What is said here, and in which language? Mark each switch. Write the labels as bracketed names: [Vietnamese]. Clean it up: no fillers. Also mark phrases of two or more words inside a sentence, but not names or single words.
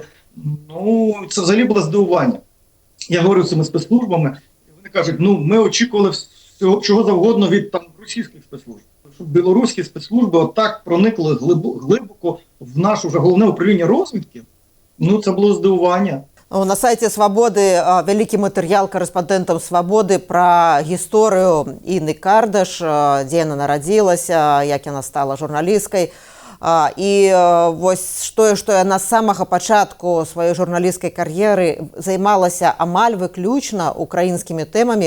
[Ukrainian] Це взагалі було здивування. Я говорю з цими спецслужбами, і вони кажуть, ми очікували чого завгодно від російських спецслужб. Щоб білоруські спецслужби отак проникли глибоко в наше вже головне управління розвідки, це було здивування. [Belarusian] На сайце «Свабоды» вялікі матэрыял корэспандэнтам «Свабоды» пра гісторыю Інны Кардаш, дзе яна нарадзілася, як яна стала журналісткай. І вось тое, што яна з самага пачатку сваёй журналісцкай кар'еры займалася амаль выключна украінскімі тэмамі.